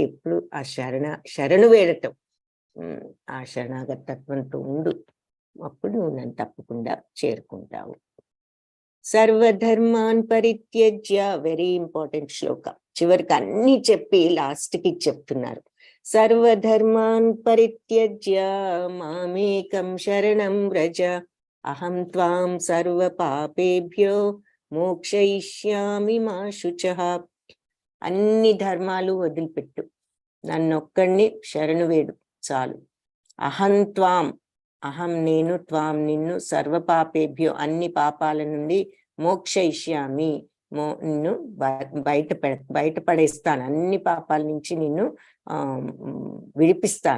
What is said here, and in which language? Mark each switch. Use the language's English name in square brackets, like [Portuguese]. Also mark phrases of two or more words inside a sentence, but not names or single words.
[Telugu] ఎప్పుడు ఆ శరణు వేడటం. ఆ శరణాగత తత్వంతో ఉండు, అప్పుడు నువ్వు నన్ను తప్పకుండా చేరుకుంటావు. [Sanskrit] సర్వధర్మాన్ పరిత్యజ్య, [English] very important శ్లోక. [Telugu] చివరికి అన్ని చెప్పి లాస్ట్కి చెప్తున్నారు. [Sanskrit] సర్వధర్మాన్ పరిత్యజ్య మామేకం శరణం వ్రజ, అహం త్వాం సర్వ పాపేభ్యో మోక్షయిష్యామి మా శుచః. [Telugu] అన్ని ధర్మాలు వదిలిపెట్టు, నన్నొక్కడిని శరణు వేడు చాలు. [Sanskrit] అహం త్వాం, [Telugu] అహం నేను, త్వాం నిన్ను, [Sanskrit] సర్వ పాపేభ్యో [Telugu] అన్ని పాపాల నుండి, మోక్షయిష్యామి నిన్ను బయటపడేస్తాను, అన్ని పాపాల నుంచి నిన్ను విడిపిస్తాను.